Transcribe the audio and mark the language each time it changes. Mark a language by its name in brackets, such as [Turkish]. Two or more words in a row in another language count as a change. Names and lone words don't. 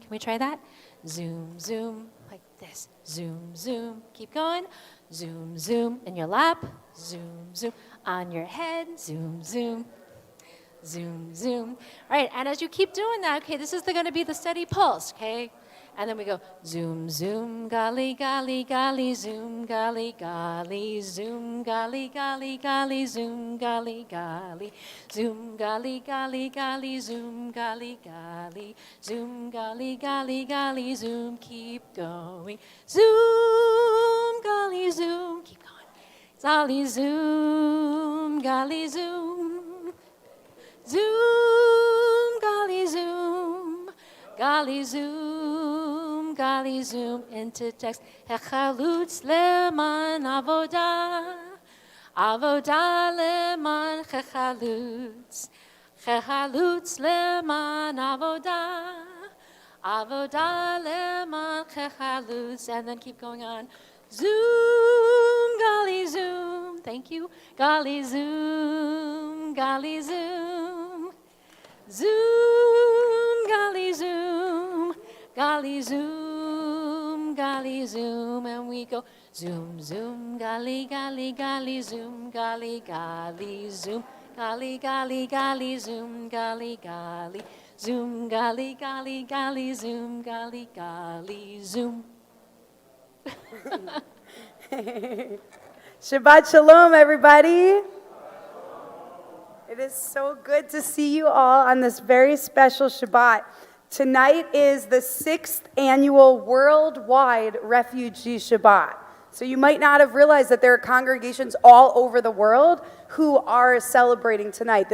[English] Can we try that? Zoom, zoom, like this. Zoom, zoom. Keep going. Zoom, zoom. In your lap. Zoom, zoom. On your head. Zoom, zoom. Zoom, zoom. All right, and as you keep doing that, okay, this is going to be the steady pulse, okay? And then we go zoom, zoom, gali, gali, gali, zoom, gali, gali, zoom, gali, gali, gali, zoom, gali, gali, zoom, gali, gali, gali, zoom, gali, gali, zoom, gali, gali, gali, zoom, keep going. Zoom, gali, zoom, keep going. Zali, zoom, gali, zoom, zoom, gali, zoom, gali, zoom, gali, zoom, into text. [Hebrew] החלוץ למען עבודה, עבודה למען החלוץ, החלוץ למען עבודה, עבודה למען החלוץ, [English] and then keep going on. Zoom, gali, zoom, thank you, gali, zoom, gali, zoom, zoom, gali, zoom, gali, zoom, gali, zoom, and we go zoom, zoom, gali, gali, gali, zoom, gali, gali, zoom, gali, gali, gali, zoom, gali, gali, zoom, gali, gali, gali, zoom, gali, gali, zoom. [Hebrew] שבת שלום, [English] everybody. It is so good to see you all on this very special Shabbat. Tonight is the 6th annual Worldwide Refugee Shabbat. So you might not have realized that there are congregations all over the world who are celebrating tonight.